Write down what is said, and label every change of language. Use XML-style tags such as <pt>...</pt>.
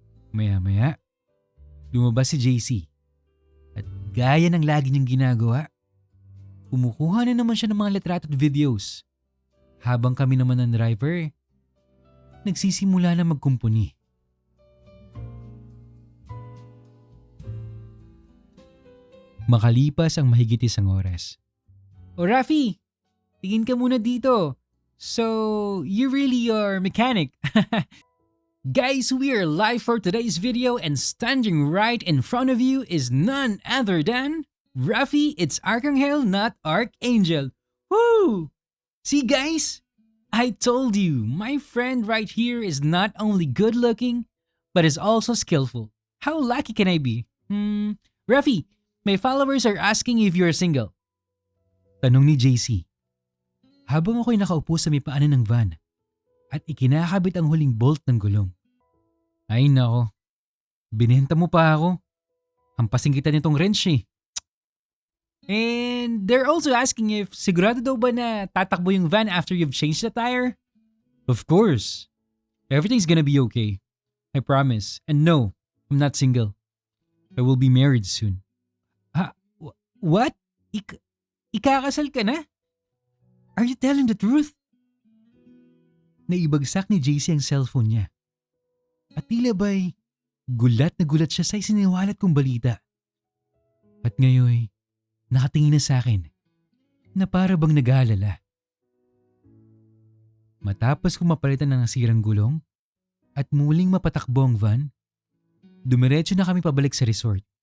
<tl>Maya-maya, lumabas si JC at gaya ng lagi niyang ginagawa, kumukuha na naman siya ng mga litrato at videos habang kami naman ng driver nagsisimula na magkumpuni. Makalipas ang mahigit isang oras. O Rafi, tingin ka muna dito.</tl> <en>So, you really are mechanic. Guys, we are live for today's video and standing right in front of you is none other than Rafi. It's Archangel, not Archangel. Woo! See guys, I told you, my friend right here is not only good looking, but is also skillful. How lucky can I be? Rafi, my followers are asking if you're single.</en> <tl>Tanong ni JC. Habang ako'y nakaupo sa may paanan ng van at ikinakabit ang huling bolt ng gulong. Ay nako, binenta mo pa ako. Hampasin kita nitong wrench eh.</tl> <en>And they're also asking if</en> <tl>sigurado daw ba na tatakbo yung van</tl> <en>after you've changed the tire? Of course. Everything's gonna be okay. I promise. And no, I'm not single. I will be married soon. What?</en> <tl>Ikakasal ka na?</tl> <en>Are you telling the truth?</en> <tl>Naibagsak ni JC ang cellphone niya. At tila ba'y gulat na gulat siya sa isiniwalat kong balita. At ngayon, nakatingin na sa akin na para bang nag-aalala. Matapos kong mapalitan ng nasirang gulong at muling mapatakbo ang van, dumiretso na kami pabalik sa resort.</tl>